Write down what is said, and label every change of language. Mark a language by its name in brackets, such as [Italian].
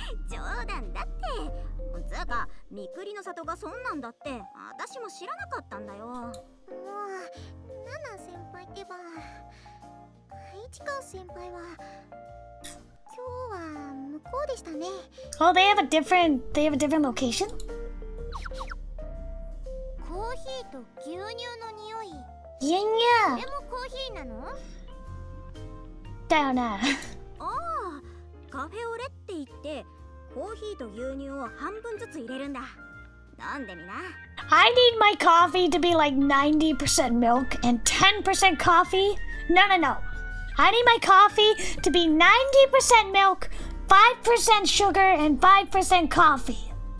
[Japanese] 冗談だって。つうか、みくりの里がそんなんだって私も知らなかったんだよ。もう、ナナ先輩ってば、市川先輩は今日は向こうでしたね。 [English] Oh, they have a different location? [Japanese] コーヒーと牛乳の匂い。 [English] Yeah, [Japanese] これもコーヒーなの？だよな。ああ、カフェオレって言ってコーヒーと牛乳を半分ずつ入れるんだ。飲んでみな。 [English] I need my coffee to be like 90% milk and 10% coffee. No. I need my coffee to be 90% milk, 5% sugar, and 5% coffee.